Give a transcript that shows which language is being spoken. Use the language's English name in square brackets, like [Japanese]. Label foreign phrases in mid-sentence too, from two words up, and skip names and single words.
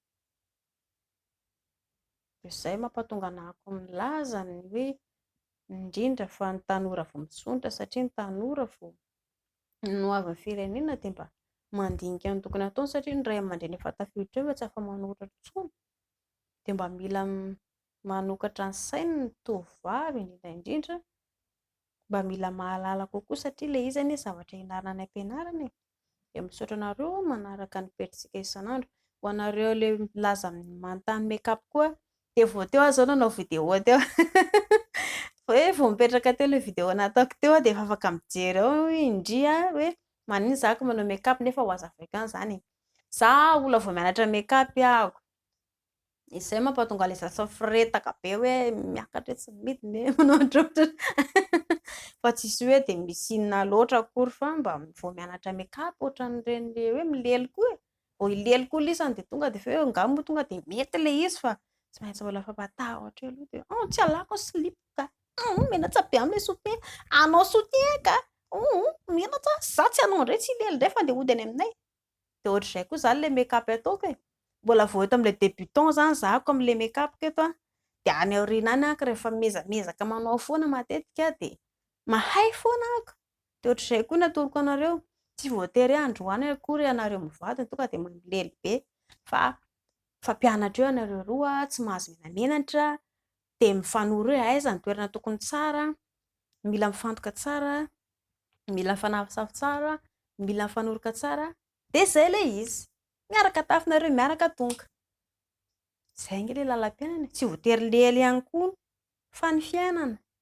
[Malagasy] izay mampatonga anahako milaza ny hoe indrindra fa ny tanora vao misondrotra satria ny tanora vao noavin'ny firenena dia mba mandinika ny tokony ataony satria ny ray aman-dreny efa tafiditra eo tsy afa manoratra intsony dia mba mila manokatra ny sainy ny tovovavy indrindra mba mila mahalala kokoa satria ilay izy anie zavatra ianarana any am-pianarana dia misaotra anareo manaraka ny perintsika isan'andro. Ho anareo ilay milaza manontany make-up koa dia vao teo aho zao nanao vidéo teo hoe vao mipetraka teo ilay vidéo nataoko teo dia efa afaka mijery ao indria hoe manino zako manao make-up nefa ho hazavaiko ihany izany za olona vao mianatra make-up ahako izay mampatonga ilay zaza mifiretaka be hoe miakatra tsy midina manao androatra fa tsisy hoe dia misy inona loatra akory fa mba vao mianatra make-up ohatran'ireny hoe milely koa vao hilely koa lisany dia tonga dia hoe angamba tonga dia mety ilay izy fa tsy maintsy mbola fampatahotra aloha dia tsy alako slip ka menatsa be amin'ilay soutien anao soutien ka menatsa za tsy anao indray tsy hilely indray fa andeha hody any aminay dia ohatr'izay koa izany ilay make-up ataoko mbola vao eto amin'ilay débutant izany zahako amin'ilay make-up keto dia any aoriana any ahako rehefa mezamezaka manao foana matetika dia mahay foana ahako dia ohatr'izay koa natoroko anareo tsy voatery androany akory ianareo mivady tonga dia mamilely be fa fampianatra eo ianareo roa tsy mahazo menamenatra dia mifanoro hoe aiza ny toerana tokony tsara mila mifantoka tsara mila mifanavosavy tsara mila mifanoroka tsara dia izay ilay izy miaraka tafinareo miaraka tonga izay anga ilay lalam-piainana tsy voatery lely ihany koa fa ny fiainana